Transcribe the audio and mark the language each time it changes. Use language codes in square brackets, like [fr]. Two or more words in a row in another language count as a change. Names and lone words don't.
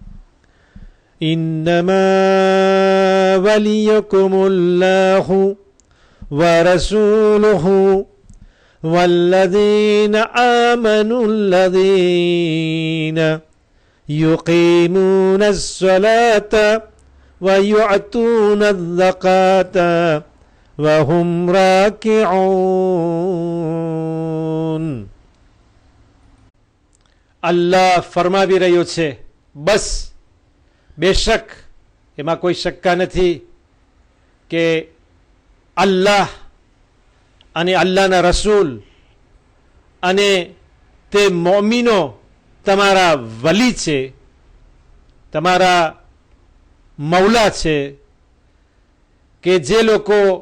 [ar] إنما وليكم الله ورسوله والذين آمنوا الذين يقيمون الصلاة ويعطون الزكاة وهم راكعون. [gu] અલ્લાહ ફરમાવી રહ્યો છે, બસ બેશક એમાં કોઈ શક્કા નથી કે અલ્લાહ અને અલ્લાહના રસૂલ અને તે મોમિનો તમારા વલી છે, તમારા મૌલા છે, કે જે લોકો